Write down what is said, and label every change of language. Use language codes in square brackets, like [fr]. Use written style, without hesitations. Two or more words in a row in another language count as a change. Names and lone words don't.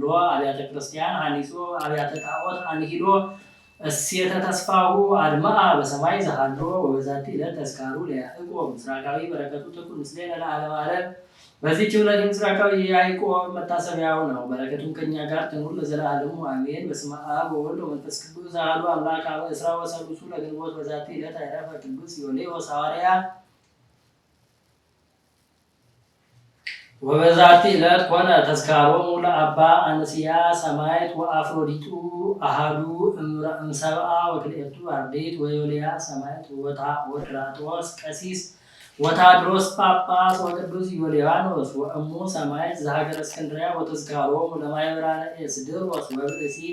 [gez] አብያተ ክርስቲያን ሀኒጾ አብያተ ጣዖት አንሂሎ እሴተ ተስፋሁ አድማአ በሰማይ ዘሃሎ ወበዛቲ ዕለት ተስካሩ ለያዕቆብ ምስራቃዊ በረከቱ ትኩን ምስሌነ ለዓለመ ዓለም። [am] በዚህች ዕለት ምስራቃዊ የያዕቆብ መታሰቢያው ነው። በረከቱም ከእኛ ጋር ትኑር ለዘላለሙ አሜን። [gez] በስመ አብ ወወልድ ወመንፈስ ቅዱስ አሐዱ አምላክ አመ እስራ ወሰሉሱ ለግንቦት በዛቲ ዕለት አይረፈ ቅዱስ ዮልዮስ ሐዋርያ። ወበዛቲ ዕለት ኮነ ተስካሮሙ ለአባ አንስያ ሰማዕት ወአፍሮዲጡ አሐዱ እምሰብአ ወክልኤቱ አርድእት ወዮልያ ሰማዕት ወድራጦስ ቀሲስ ወታድሮስ ጳጳስ ወቅዱስ ዮልያኖስ ወእሙ ሰማዕት ዘሀገረ እስክንድርያ ወተዝካሮሙ ለማኅበራነ ኤስድሮስ ወብእሲት